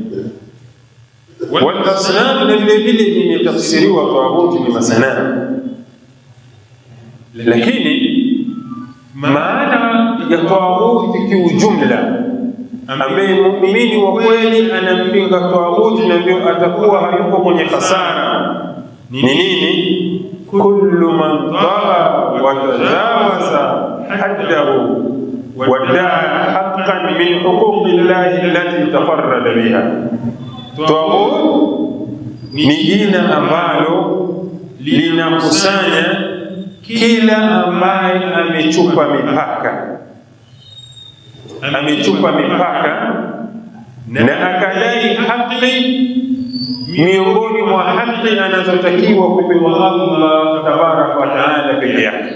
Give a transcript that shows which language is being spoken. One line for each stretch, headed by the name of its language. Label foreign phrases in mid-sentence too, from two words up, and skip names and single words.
Swahili: Wal-asnam, na vile vile imetafsiriwa taghut ni masanamu. Lakini maana ya taghut kiujumla, ambaye muumini wa kweli anampinga taghut na ndio atakuwa hayuko kwenye hasara, ni nini?
Arabic: كل من طغى وتجاوز حده وادعى حقا من حقوق الله التي تفرد بها.
Swahili: Taghut ni jina ambalo linakusanya kila ambaye amechupa mipaka na akadai haki miongoni mwa haki anazotakiwa kupewa Allah
Arabic: تبارك وتعالى
Swahili: peke yake.